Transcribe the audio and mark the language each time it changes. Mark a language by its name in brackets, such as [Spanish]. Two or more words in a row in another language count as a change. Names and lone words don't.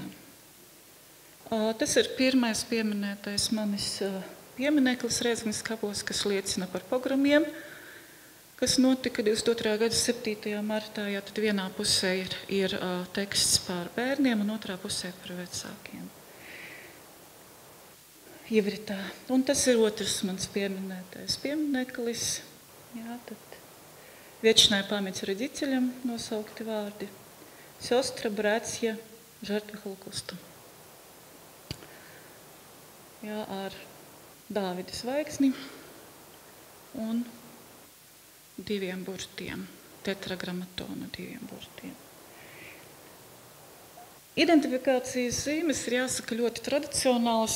[Latvian] Tas ir pirmais pieminētais manis piemineklis Rēzeknes kapos, kas liecina par pogromiem, kas notika 22. gada 7. martā. Jā, tad vienā pusē ir teksts par bērniem un otrā pusē par vecākiem. Ivritā. Un tas ir otrs mans pieminētais piemineklis. Jā, tad [Russian] Вечная память родителям [Latvian] nosaukti vārdi. [Russian] Сестра, братья, жертвы Холокоста. [Latvian] Jā, ar Dāvida zvaigzni un 2 burtiem, tetragrammatona 2 burtiem. Identifikācijas zīmes ir jāsaka ļoti tradicionālas.